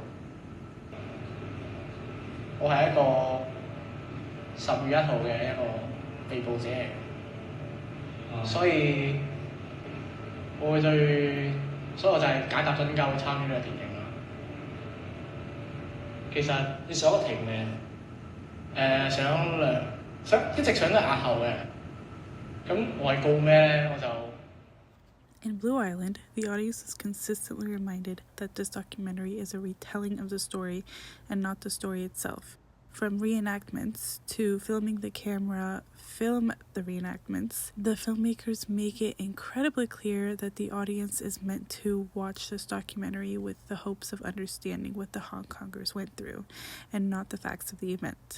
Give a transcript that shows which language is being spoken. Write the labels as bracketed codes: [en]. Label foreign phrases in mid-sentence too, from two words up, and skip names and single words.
[yue] 我係一個10月1號嘅一個被捕者嚟嘅，所以我會對，所以我就係解答咗點解會參與呢個電影啦。其實你上咗庭未？想一直想都係押後嘅。咁我係告咩咧？我就。 [en] In Blue Island, the audience is consistently reminded that this documentary is a retelling of the story and not the story itself. From reenactments to filming the camera, film the reenactments, the filmmakers make it incredibly clear that the audience is meant to watch this documentary with the hopes of understanding what the Hong Kongers went through, and not the facts of the event.